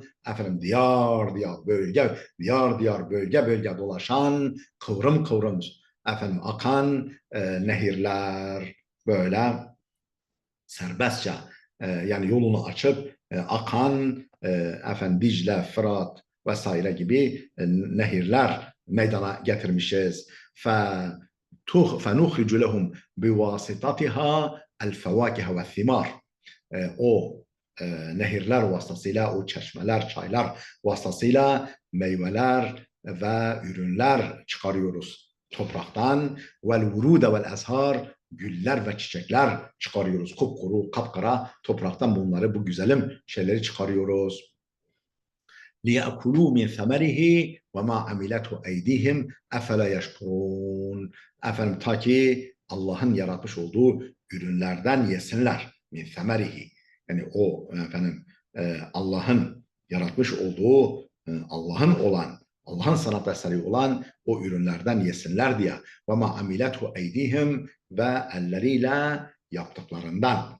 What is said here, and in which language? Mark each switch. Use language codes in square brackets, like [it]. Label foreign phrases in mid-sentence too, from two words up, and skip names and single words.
[tr] Efendim diyar diyar bölge, bölge dolaşan, kıvrım kıvrım efendim akan nehirler, böyle serbestçe yani yolunu açıp akan efendim Dicle, Fırat vesaire gibi nehirler meydana getirmişiz. [ar] فَنُخْرِجُ لَهُمْ بِوَاسِطَتِهَا الْفَوَاكِهَ وَالثِّمَارِ. [tr] O nehirler vasıtasıyla, o çeşmeler, çaylar vasıtasıyla meyveler ve ürünler çıkarıyoruz topraktan. [ar] وَالْوُرُودَ وَالْأَزْهَارِ, [tr] güller ve çiçekler çıkarıyoruz. Kupkuru, kapkara topraktan bunları, bu güzelim şeyleri çıkarıyoruz. [ar] لِيَأْكُلُوا مِنْ ثَمَرِهِ وَمَا عَمِلَتْهُ اَيْدِيهِمْ اَفَلَا يَشْكُرُونَ. [tr] Efendim ta ki Allah'ın yaratmış olduğu ürünlerden yesinler. [ar] من ثمره. [tr] Yani o efendim Allah'ın yaratmış olduğu, Allah'ın sanat eseri olan o ürünlerden yesinler diye. [ar] وما عملته أيديهم, [tr] ve elleriyle yaptıklarından.